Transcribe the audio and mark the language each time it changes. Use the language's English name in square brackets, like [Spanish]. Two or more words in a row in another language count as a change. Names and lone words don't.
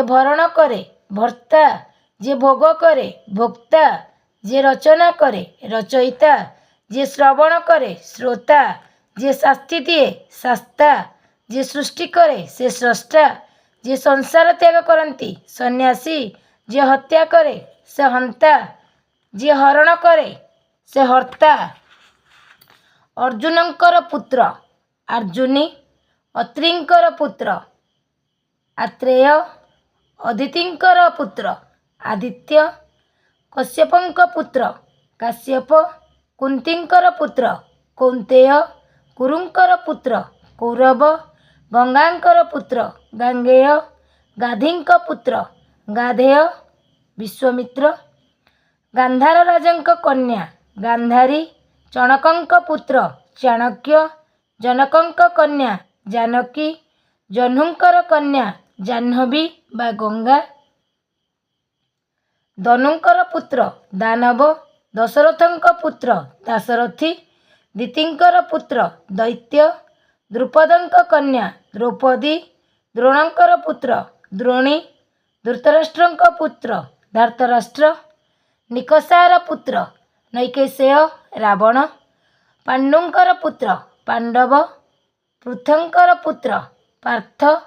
[Maithili] भरण करे भर्ता, जे भोग करे भोक्ता, जे रचना करे रचयिता, जे श्रवण करे श्रोता, जे शास्ति दिए शास्ता, जे सृष्टि करे से स्रष्टा, जे संसार त्याग करती सन्यासी, जे हत्या करे से हंता, जे हरण करे से हर्ता। अर्जुनंकर पुत्र अर्जुनी, अत्रिंकर पुत्र आत्रेय, अदितिंकर पुत्र आदित्य, कश्यपंक पुत्र काश्यप, कुंतींकर पुत्र कौंतेय, कुरुंकर पुत्र कौरव, गंगांकर पुत्र गांगेय, गाधींक पुत्र गाधेय, विश्वामित्र, गांधार राजंक कन्या गांधारी, चणकंक पुत्र चाणक्य, जनकंक कन्या जानकी, जह्नुंकर कन्या जाह्नवी बा गंगा, धनुंकर पुत्र दानव, दशरथंक पुत्र दाशरथी, दितिंकर पुत्र दैत्य, द्रुपदंक कन्या द्रौपदी, द्रोणंकर पुत्र द्रोणी, धृतराष्ट्रंक पुत्र धार्तराष्ट्र, निकषार पुत्र नैकेशेय रावण, पांडुंकर पुत्र पांडव, पृथंकर पुत्र पार्थ,